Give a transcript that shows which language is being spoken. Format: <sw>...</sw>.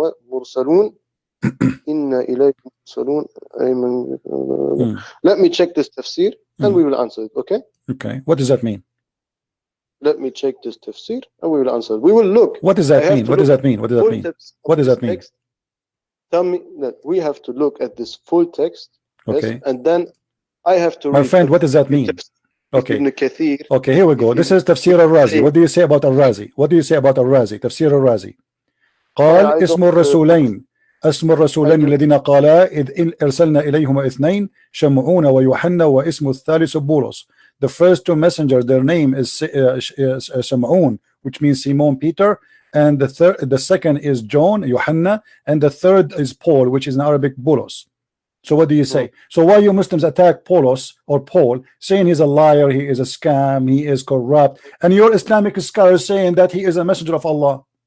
<en>مرسلون إن إليكم مرسلون أي من. Let me check this tafsir and we will answer it. Okay, what does that mean? Let me check this tafsir and we will answer. We will look. What does that mean? What does that mean? Tell me that we have to look at this full text. Okay. Yes, and then I have to. My friend, what does that mean? Okay. Ibn Kathir. Okay, here we go. This is Tafsir al-Razi. What do you say about al-Razi? Tafsir al-Razi.</en> <ar>قال اسم الرسولين الذين قالا إذ أرسلنا إليهما اثنين شمعون ويوحنا واسم الثالث بولس.</ar> <en>The first two messengers, their name is Shamaun, which means Simon Peter, and the second is John, Yohanna, and the third is Paul, which is in Arabic Boulos. So what do you say? So why you Muslims attack Paulos or Paul, saying he's a liar, he is a scam, he is corrupt, and your Islamic scholars saying that he is a messenger of Allah?</en>